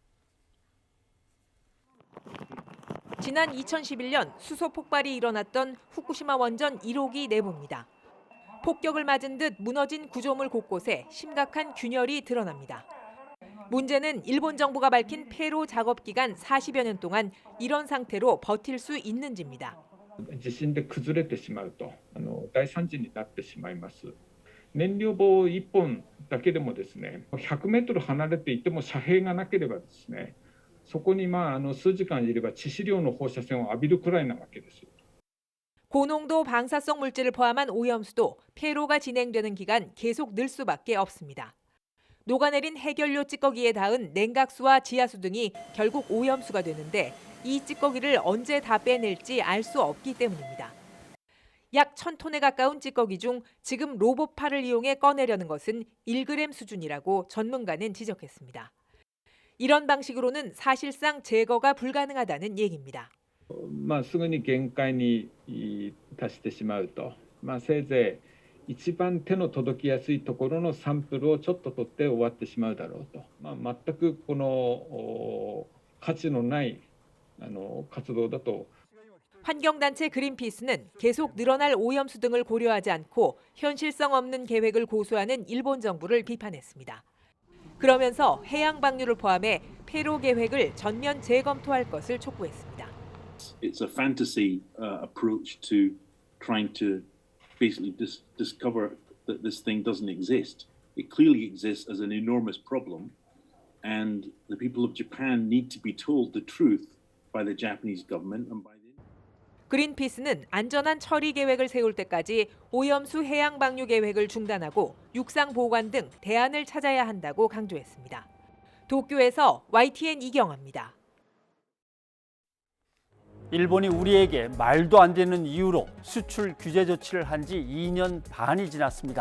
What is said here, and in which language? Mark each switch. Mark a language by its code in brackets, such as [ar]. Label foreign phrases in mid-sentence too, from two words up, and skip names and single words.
[ko] 지난 2011년 수소 폭발이 일어났던 후쿠시마 원전 1호기 내부입니다. 폭격을 맞은 듯 무너진 구조물 곳곳에 심각한 균열이 드러납니다. 문제는 일본 정부가 밝힌 폐로 작업 기간 40여 년 동안 이런 상태로 버틸 수 있는지입니다. [ja] 地震で崩れてしまうと大惨事になってしまいます。燃料棒1本だけでもですね、100メートル離れていても遮蔽がなければですね、そこに数時間いれば致死量の放射線を浴びるくらいなわけです。 [ko] 고농도 방사성 물질을 포함한 오염수도 폐로가 진행되는 기간 계속 늘 수밖에 없습니다. 녹아내린 해결료 찌꺼기에 닿은 냉각수와 지하수 등이 결국 오염수가 되는데 이 찌꺼기를 언제 다 빼낼지 알 수 없기 때문입니다. 약 1000톤에 가까운 찌꺼기 중 지금 로봇팔을 이용해 꺼내려는 것은 1g 수준이라고 전문가는 지적했습니다. 이런 방식으로는 사실상 제거가 불가능하다는 얘기입니다. [ja] すぐに限界に達してしまうと、せいぜい一番手の届きやすいところのサンプルをちょっと取って終わってしまうだろうと、全くこの価値のない活動だと。 [ko] 환경단체 그린피스는 계속 늘어날 오염수 등을 고려하지 않고 현실성 없는 계획을 고수하는 일본 정부를 비판했습니다. 그러면서 해양 방류를 포함해 폐로 계획을 전면 재검토할 것을 촉구했습니다. [en] It's a fantasy approach to trying to basically discover that this thing doesn't exist. It clearly exists as an enormous problem, and the people of Japan need to be told the truth by the Japanese government and by the [ko] 그린피스는 안전한 처리 계획을 세울 때까지 오염수 해양 방류 계획을 중단하고 육상 보관 등 대안을 찾아야 한다고 강조했습니다. 도쿄에서 YTN 이경아입니다. 일본이 우리에게 말도 안 되는 이유로 수출 규제 조치를 한 지 2년 반이 지났습니다.